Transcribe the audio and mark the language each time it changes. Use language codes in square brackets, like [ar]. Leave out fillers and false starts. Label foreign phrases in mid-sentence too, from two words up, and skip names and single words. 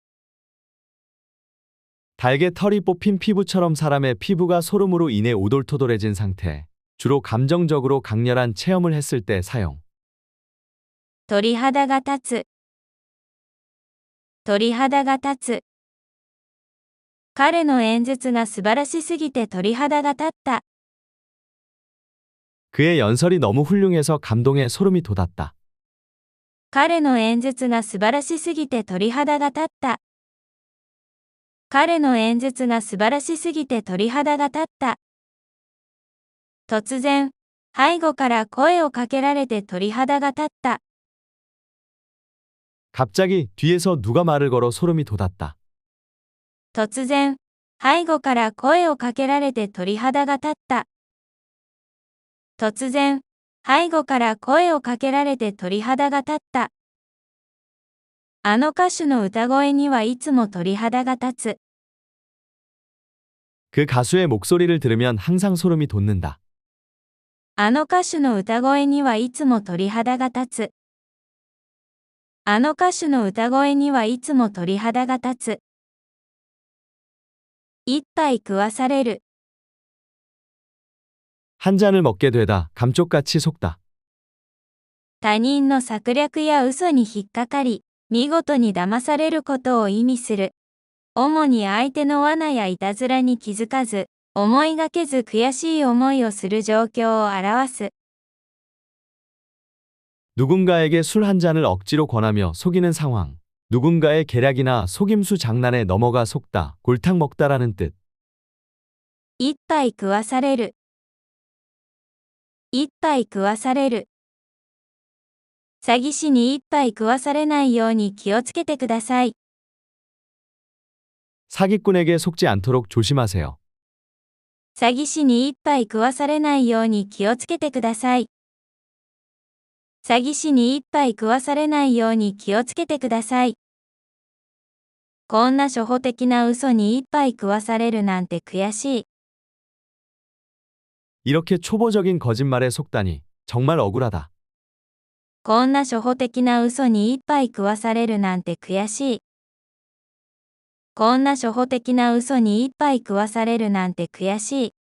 [ko] 닭의 털이 뽑힌 피부처럼 사람의 피부가 소름으로 인해 오돌토돌해진 상태, 주로 감정적으로 강렬한 체험을 했을 때 사용. [ja] 鳥肌が立つ。鳥肌が立つ。彼の演説が素晴らしすぎて鳥肌が立った。 [ko] 그의 연설이 너무 훌륭해서 감동에 소름이 돋았다. [ja] 彼の演説が素晴らしすぎて鳥肌が立った。彼の演説が素晴らしすぎて鳥肌が立った。突然、背後から声をかけられて鳥肌が立った。 [ko] 갑자기 뒤에서 누가 말을 걸어 소름이 돋았다. [ja] 突然、背後から声をかけられて鳥肌が立った。突然、背後から声をかけられて鳥肌が立った。あの歌手の歌声にはいつも鳥肌が立つ。 [ko] 그 가수의 목소리를 들으면 항상 소름이 돋는다. [ja] あの歌手の歌声にはいつも鳥肌が立つ。あの歌手の歌声にはいつも鳥肌が立つ。一杯食わされる。 [ko] 한 잔을 먹게 되다, 감쪽같이 속다. [ja] 他人の策略や嘘に引っかかり、見事に騙されることを意味する。主に相手の罠やいたずらに気づかず、思いがけず悔しい思いをする状況を表す。 [ko] 누군가에게 술 한 잔을 억지로 권하며 속이는 상황. 누군가의 계략이나 속임수 장난에 넘어가 속다, 골탕 먹다라는 뜻. [ja] 一杯食わされる。一杯食わされる。詐欺師に一杯食わされないように気をつけてください。 [ko] 사기꾼에게 속지 않도록 조심하세요. [ja] 詐欺師に一杯食わされないように気をつけてください。詐欺師に一杯食わされないように気をつけてください。こんな初歩的な嘘に一杯食わされるなんて悔しい。 [ko] 이렇게 초보적인 거짓말에 속다니 정말 억울하다. [ja] こんな初歩的な嘘に一杯食わされるなんて悔しい。こんな初歩的な嘘に一杯食わされるなんて悔しい。